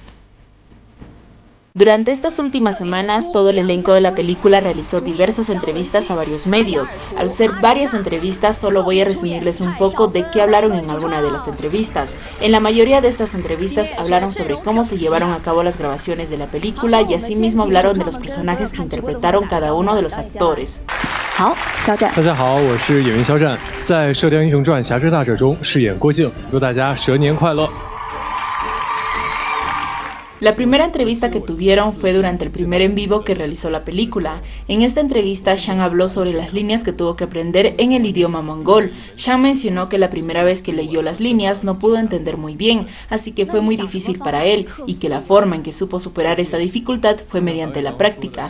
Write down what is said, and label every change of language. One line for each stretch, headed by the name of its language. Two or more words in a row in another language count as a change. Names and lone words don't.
Spanish: Durante estas últimas semanas, todo el elenco de la película realizó diversas entrevistas a varios medios. Al ser varias entrevistas, solo voy a resumirles un poco de qué hablaron en alguna de las entrevistas. En la mayoría de estas entrevistas hablaron sobre cómo se llevaron a cabo las grabaciones de la película y asimismo hablaron de los personajes que interpretaron cada uno de los actores.
Chinese: 好，肖战。大家好，我是演员肖战，在《射雕英雄传：侠之大者》中饰演郭靖，祝大家蛇年快乐。
Spanish: La primera entrevista que tuvieron fue durante el primer en vivo que realizó la película. En esta entrevista, Shan habló sobre las líneas que tuvo que aprender en el idioma mongol. Shan mencionó que la primera vez que leyó las líneas no pudo entender muy bien, así que fue muy difícil para él, y que la forma en que supo superar esta dificultad fue mediante la práctica.